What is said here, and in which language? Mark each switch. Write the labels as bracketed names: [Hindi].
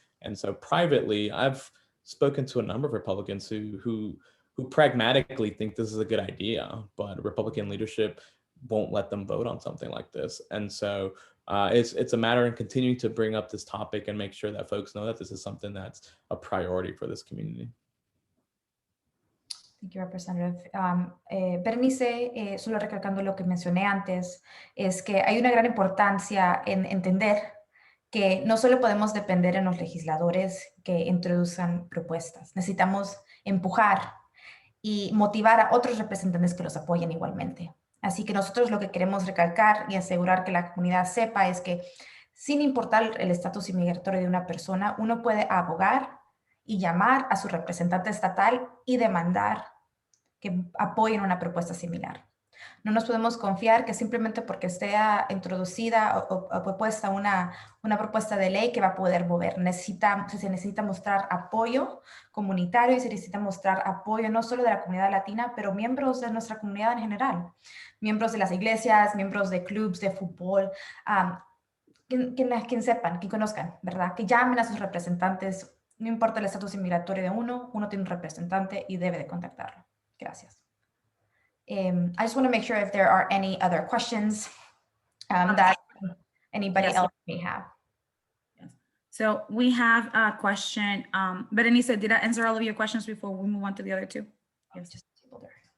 [English] And so privately, I've spoken to a number of Republicans who pragmatically think this is a good idea, but Republican leadership won't let them vote on something like this. And so it's a matter of continuing to bring up this topic and make sure that folks know that this is something that's a priority for this community. Thank you, Representative. [Spanish] Berenice, solo recalcando lo que mencioné antes, es que hay una gran importancia en entender que no solo podemos depender en los legisladores que introduzcan propuestas, necesitamos empujar y motivar a otros representantes que los apoyen igualmente. Así que nosotros lo que queremos recalcar y asegurar que la comunidad sepa es que sin importar el estatus inmigratorio de una persona, uno puede abogar y llamar a su representante estatal y demandar que apoyen una propuesta similar. No nos podemos confiar que simplemente porque esté introducida o propuesta una propuesta de ley que va a poder mover. Se necesita mostrar apoyo comunitario y se necesita mostrar apoyo no solo de la comunidad latina, pero miembros de nuestra comunidad en general. Miembros de las iglesias, miembros de clubes de fútbol, quien sepan, que conozcan, ¿verdad? Que llamen a sus representantes. No importa el estatus inmigratorio de uno tiene un representante y debe de contactarlo. Gracias. [English] I just want to make sure if there are any other questions that anybody else may have. Yes. So we have a question. Berenice, did I answer all of your questions before we move on to the other 2? Yes. Just there.